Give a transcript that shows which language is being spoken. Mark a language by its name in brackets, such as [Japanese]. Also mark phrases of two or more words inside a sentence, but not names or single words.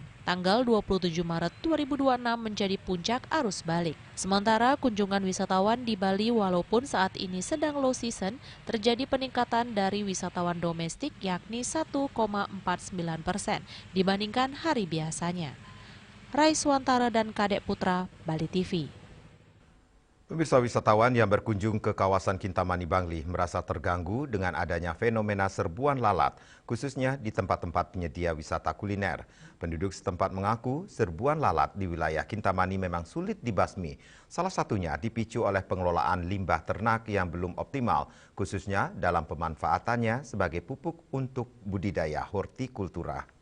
[Indonesian] Tanggal 27 Maret 2026 menjadi puncak arus balik. Sementara kunjungan wisatawan di Bali walaupun saat ini sedang [English] low season, [Indonesian] terjadi peningkatan dari wisatawan domestik yakni 1,49% dibandingkan hari biasanya. Raiswantara dan Kadek Putra, Bali TV. Pemirsa, wisatawan yang berkunjung ke kawasan Kintamani Bangli merasa terganggu dengan adanya fenomena serbuan lalat, khususnya di tempat-tempat penyedia wisata kuliner. Penduduk setempat mengaku serbuan lalat di wilayah Kintamani memang sulit dibasmi. Salah satunya dipicu oleh pengelolaan limbah ternak yang belum optimal, khususnya dalam pemanfaatannya sebagai pupuk untuk budidaya hortikultura.